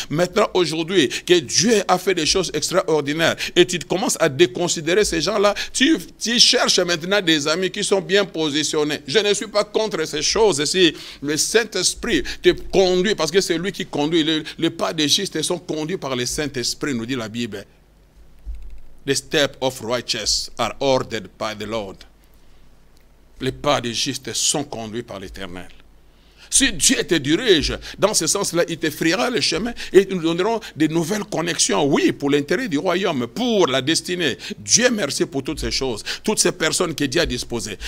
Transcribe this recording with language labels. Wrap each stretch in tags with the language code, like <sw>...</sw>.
<fr>Maintenant, aujourd'hui, que Dieu a fait des choses extraordinaires et tu commences à déconsidérer ces gens-là, tu cherches maintenant des amis qui sont bien positionnés. Je ne suis pas contre ces choses. Si le Saint-Esprit te conduit, parce que c'est lui qui conduit, les pas des justes sont conduits par le Saint-Esprit, nous dit la Bible.</fr> <en>The steps of righteous are ordered by the Lord.</en> <fr>Les pas des justes sont conduits par l'Éternel. Si Dieu te dirige dans ce sens-là, il te frira le chemin et nous donnerons de nouvelles connexions. Oui, pour l'intérêt du royaume, pour la destinée. Dieu merci pour toutes ces choses, toutes ces personnes que Dieu a disposées.</fr>